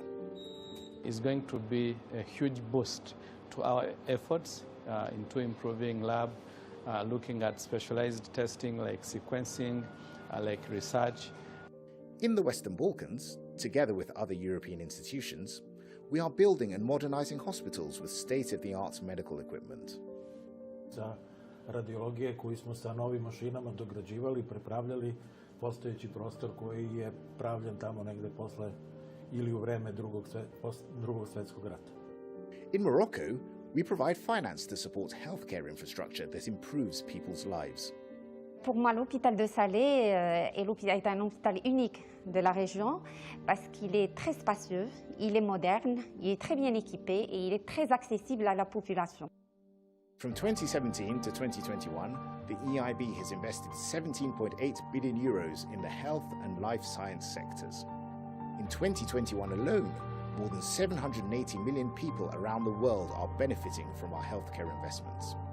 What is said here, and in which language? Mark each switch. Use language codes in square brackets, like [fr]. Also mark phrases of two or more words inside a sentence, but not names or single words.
[en] It's going to be a huge boost to our efforts into improving lab, looking at specialized testing like sequencing, like research. In the Western Balkans, together with other European institutions, we are building and modernizing hospitals with state-of-the-art medical equipment. [sr] Za radiologije koji smo sa novim mašinama dograđivali, prepravljali postojeći prostor koji je pravljen tamo negde posle ili u vreme drugog svjetskog rata. [en] In Morocco, we provide finance to support healthcare infrastructure that improves people's lives. [fr] Pour moi, l'hôpital de Salé est un hôpital unique de la région parce qu'il est très spacieux, il est moderne, il est très bien équipé et il est très accessible à la population. [en] From 2017 to 2021, the EIB has invested 17.8 billion euros in the health and life science sectors. In 2021 alone, more than 780 million people around the world are benefiting from our healthcare investments.